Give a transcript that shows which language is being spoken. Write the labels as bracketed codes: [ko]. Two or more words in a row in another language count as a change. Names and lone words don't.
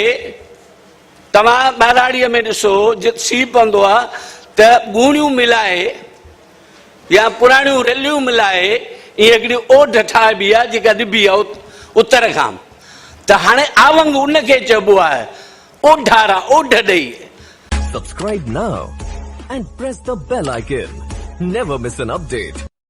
[sd] तव्हां ॿाराड़ीअ में ॾिसो सी पवंदो आहे त ॻूणियूं मिलाए या पुराणियूं रेलियूं मिलाए ईअं हिकिड़ी ओढ ठाहिबी आहे जेका ॾिबी आहे उत्तर खां। त हाणे आवंग उनखे चइबो आहे, ओढारा ओढ ॾेई। [en] Subscribe now and press the bell icon. Never miss an update.